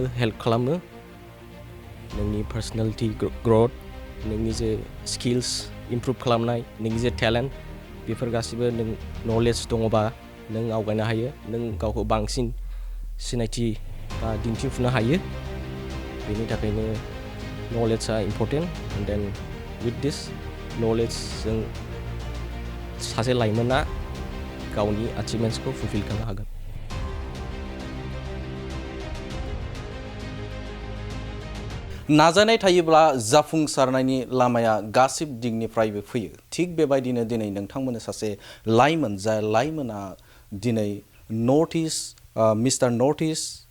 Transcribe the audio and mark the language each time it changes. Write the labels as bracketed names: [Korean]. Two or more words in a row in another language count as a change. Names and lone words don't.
[Bodo] हेल्प खालामो नोंनि [English] personality growth [Bodo] नोंनि जे [English] skills improve [Bodo] खालामनाय नोंनि जे टेलेन्ट बेफोर गासिबो नों नलेज दङबा नों आवगायनो हायो नों गावखौ बांसिन सिनायथि बा दिन्थिफुंनो हायो बेनि थाखायनो नलेजआ [English] important and then with this knowledge [Bodo] सासे लाइमोना गावनि अचिभमेन्ट्सखौ फुलफिल खालामनो हागोन नाजानाय थायोब्ला जाफुंसारनायनि लामाया गासिब दिगनिफ्रायबो फैयो थिग बेबायदिनो दिनै नोंथांमोननो सासे लाइमोन जाय लाइमोना दिनै नर्थ इस्ट मिस्टार नर्थ इस्ट